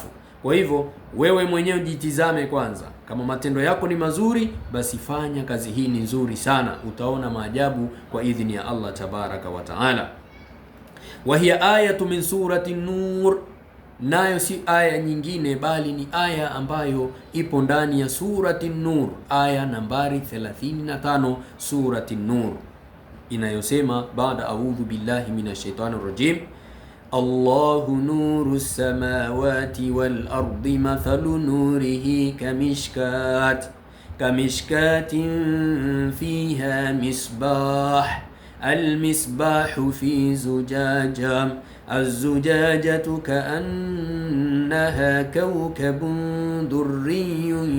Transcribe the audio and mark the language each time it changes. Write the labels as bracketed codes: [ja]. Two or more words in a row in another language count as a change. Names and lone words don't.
[sw] Kwa hivyo wewe mwenyewe jitizame kwanza, kama matendo yako ni mazuri, basi fanya kazi hii ni nzuri sana, utaona maajabu kwa idhini ya [ar] الله تبارك وتعالى. وهي آية من سورة النور, [sw] nayo si aya nyingine bali ni aya ambayo ipo ndani ya [ar] سورة النور, [sw] aya nambari 35 [ar] سورة النور, [sw] inayosema baada [ar] أعوذ بالله من الشيطان الرجيم الله نور السماوات والأرض مثل نوره كمشكاة فيها مصباح المصباح في زجاجة الزجاجة كأنها كوكب دري